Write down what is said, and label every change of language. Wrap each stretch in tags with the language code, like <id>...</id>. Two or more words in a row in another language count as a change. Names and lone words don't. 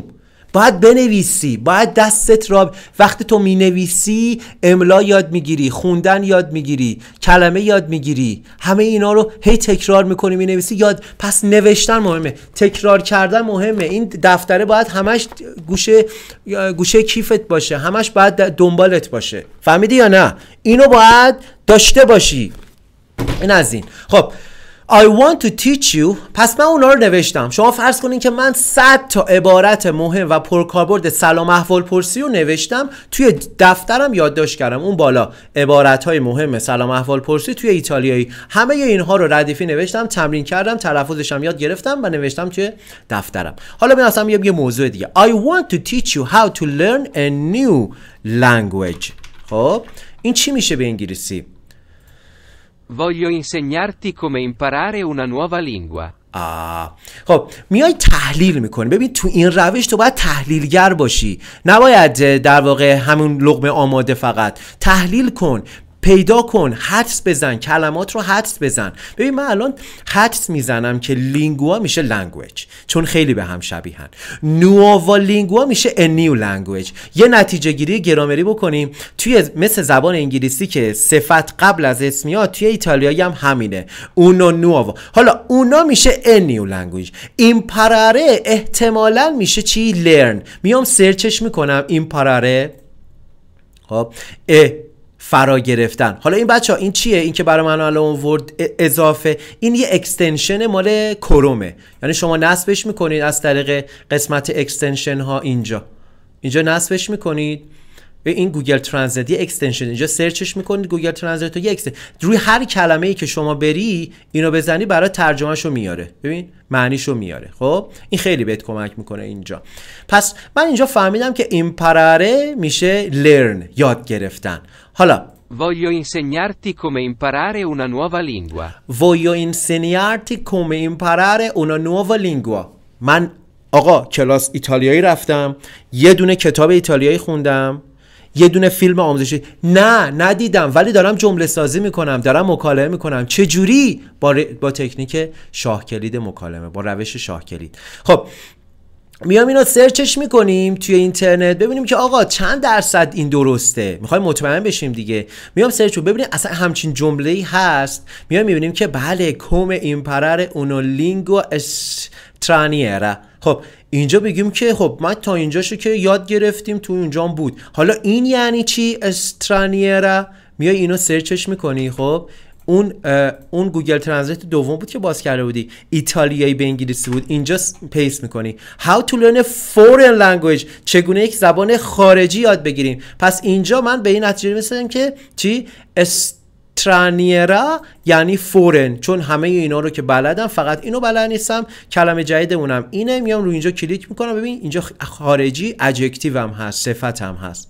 <fa>باید بنویسی، باید دستت را وقتی تو مینویسی املا یاد میگیری، خوندن یاد میگیری، کلمه یاد میگیری، همه اینا رو هی تکرار میکنی مینویسی یاد. پس نوشتن مهمه، تکرار کردن مهمه. این دفتره باید همش گوشه کیفت باشه، همش باید دنبالت باشه. فهمیدی یا نه؟ اینو باید داشته باشی.</fa> <en>این از این. خب I want to teach you.</en> <fa>پس من اونا رو نوشتم. شما فرض کنین که من 100 تا عبارت مهم و پرکاربرد سلام احوال پرسی رو نوشتم توی دفترم یادداشت کردم. اون بالا عبارت‌های مهم سلام احوال پرسی توی ایتالیایی، همه اینها رو ردیفی نوشتم، تمرین کردم، تلفظش هم یاد گرفتم و نوشتم توی دفترم. حالا ببین اصلا یه موضوع دیگه.</fa> <en>I want to teach you how to learn a new language.</en> <fa>خب این چی میشه به انگلیسی؟</fa> <it>Voglio insegnarti come imparare una nuova lingua.</it> <fa>خب میای تحلیل میکنی. ببین تو این روش تو باید تحلیلگر باشی، نباید در واقع همون لقمه آماده فقط. تحلیل کن، پیدا کن، حدس بزن، کلمات رو حدس بزن. ببین من الان حدس میزنم که لینگوا میشه لنگویج، چون خیلی به هم شبیهن.</fa> <it>nuova lingua</it> <fa>میشه</fa> <en>a new language.</en> <fa>یه نتیجه گیری گرامری بکنیم. توی مثل زبان انگلیسی که صفت قبل از اسم میاد، توی ایتالیایی هم همینه، اونو نووا. حالا اونا میشه</fa> <en>a new language.</en> <fa>ایمپاراره احتمالاً میشه چی؟ learn. میام سرچش میکنم ایمپاراره. خب فرا گرفتن. حالا این بچه‌ها این چیه؟ این که برای من الان ورد اضافه، این یه اکستنشن مال کرومه. یعنی شما نصبش میکنید از طریق قسمت اکستنشن ها. اینجا نصبش میکنید. این گوگل ترنسلیت یه اکستنشن، اینجا سرچش میکنید گوگل ترنسلیت یه اکستنشن. روی هر کلمه‌ای که شما بری اینو بزنی برای ترجمهشو میاره. ببین معنیشو میاره. خب این خیلی بهت کمک میکنه اینجا. پس من اینجا فهمیدم که ایمپاراره میشه learn، یاد گرفتن. حالا</fa> <it>Voglio insegnarti come imparare una nuova lingua. Voglio insegnarti come imparare una nuova lingua.</it> <fa>من آقا کلاس ایتالیایی رفتم، یه دونه کتاب ایتالیایی خوندم، یه دونه فیلم آموزشی ندیدم، ولی دارم جمله سازی میکنم، دارم مکالمه میکنم. چه جوری؟ با تکنیک شاه کلید مکالمه، با روش شاه کلید. خب میام اینو سرچش میکنیم توی اینترنت، ببینیم که آقا چند درصد این درسته. میخوایم مطمئن بشیم دیگه. میام سرچ ببینیم اصلا همچین جمله‌ای هست. میام میبینیم که بله،</fa> <it>come imparare una lingua straniera.</it> <fa>خب اینجا بگیم که خب ما تا اینجاشو که یاد گرفتیم، تو اینجام بود. حالا این یعنی چی؟ استرانیرا. میای اینو سرچش میکنی. خب اون گوگل ترنسلیت دوم بود که باز کرده بودی، ایتالیایی به انگلیسی بود. اینجا پیست میکنی</fa> <en>how to learn a foreign language،</en> <fa>چگونه یک زبان خارجی یاد بگیریم. پس اینجا من به این نتیجه رسیدم که چی؟ استرانیرا یعنی فورن، چون همه اینا رو که بلدم، فقط اینو بلد نیستم. کلمه جدیدمونم اینه. میام رو اینجا کلیک میکنم. ببین اینجا خارجی ادجکتیو هم هست، صفت هم هست.</fa>